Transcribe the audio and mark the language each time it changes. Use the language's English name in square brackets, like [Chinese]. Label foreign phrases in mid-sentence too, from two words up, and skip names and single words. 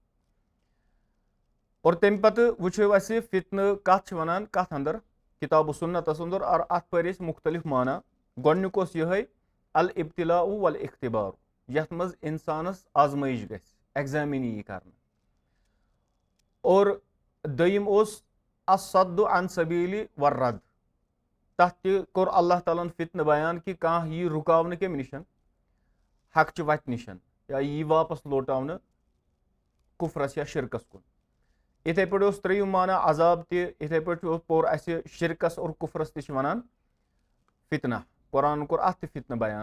[Kashmiri] اور تمہِ پتہٕ وٕچھو اَسہِ فتنہٕ کتھ چھِ ونان کتھ انٛدر، کِتاب و سُنتس انٛدر، اور اتھ پٔرۍ أسۍ مُختٔلِف معنا. گۄڈنیُک اوس یِہوے [Arabic] الابتلاء والاختبار، [Kashmiri] یتھ منٛز انسانس آزمٲیش گژھِ، ایگزامِن یی کرنہٕ. اور دوٚیِم اوس [Arabic] الصد عن سبیل والرد، [Kashmiri] تتھ تہِ کوٚر اللہ تعالیٰ ہن فتنہٕ بیان کہِ کانٛہہ یی رُکاونہٕ کمہِ نِش، حقچہِ وتہِ نِش، یا یی واپس لوٹاونہٕ کُفرس یا شرکس کُن. یِتھے پٲٹھۍ اوس ترٛیٚیِم معنا عذاب تہِ. یِتھے پٲٹھۍ پوٚر اَسہِ شرکس اور کُفرس تہِ چھِ ونان فتنہ، قرآنن کوٚر اتھ تہِ فتنہٕ بیان.